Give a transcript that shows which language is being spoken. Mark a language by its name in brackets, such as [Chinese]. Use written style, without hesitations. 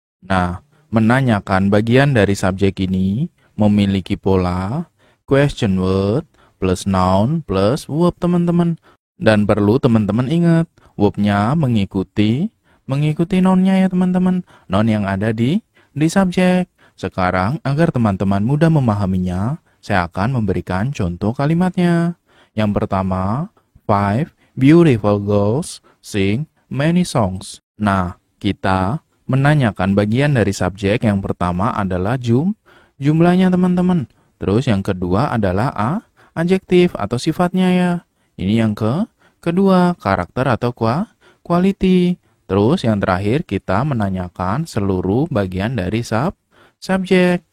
[Indonesian] Nah, menanyakan bagian dari subjek ini memiliki pola [English] question word plus noun plus verb [Indonesian] teman-teman. Dan perlu teman-teman ingat, verb-nya mengikuti noun-nya ya teman-teman. Noun yang ada di subjek. Sekarang agar teman-teman mudah memahaminya, saya akan memberikan contoh kalimatnya. Yang pertama, [English] 5 beautiful girls sing many songs. [Indonesian] Nah, kita menanyakan bagian dari subjek. Yang pertama adalah jumlahnya teman-teman. Terus yang kedua adalah adjektif atau sifatnya ya. Ini yang kedua, karakter atau quality. Terus yang terakhir kita menanyakan seluruh bagian dari subjek.